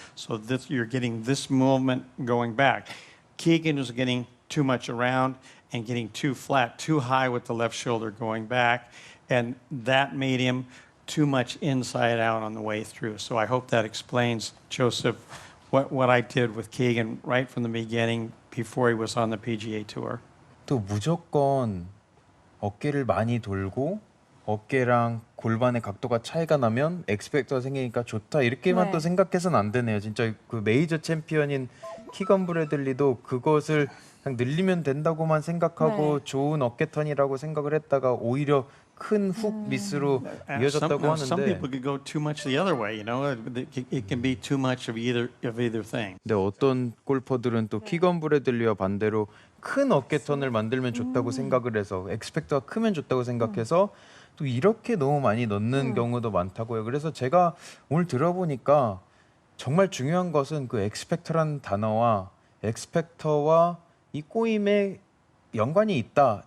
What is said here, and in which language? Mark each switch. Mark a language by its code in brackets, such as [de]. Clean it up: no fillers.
[en] So you're getting this movement going back. Keegan was getting too much around and getting too flat, too high with the left shoulder going back, and that made him too much inside out on the way through. So I hope that explains, Joseph, what I did with Keegan right from the beginning before he was on the PGA Tour. [ko] 또 무조건 어깨를 많이 돌고 어깨랑 골반의 각도가 차이가 나면 엑스팩터가 생기니까 좋다 이렇게만 네. 또 생각해서는 안 되네요. 진짜 그 메이저 챔피언인 키건 브래들리도 그것을 그냥 늘리면 된다고만 생각하고 네. 좋은 어깨턴이라고 생각을 했다가 오히려 큰 훅 미스로 이어졌다고 [en] Some [ko] 하는데 [en] people could go too much the other way. You know, it can be too much of either thing. [ko] 근데 어떤 골퍼들은 또 키건 브래들리와 반대로 큰 어깨턴을 만들면 좋다고 생각을 해서 엑스펙터가 크면 좋다고 생각해서 또 이렇게 너무 많이 넣는 경우도 많다고요. 그래서 제가 오늘 들어보니까 정말 중요한 것은 그 엑스펙터라는 단어와 엑스펙터와 이 꼬임에 연관이 있다.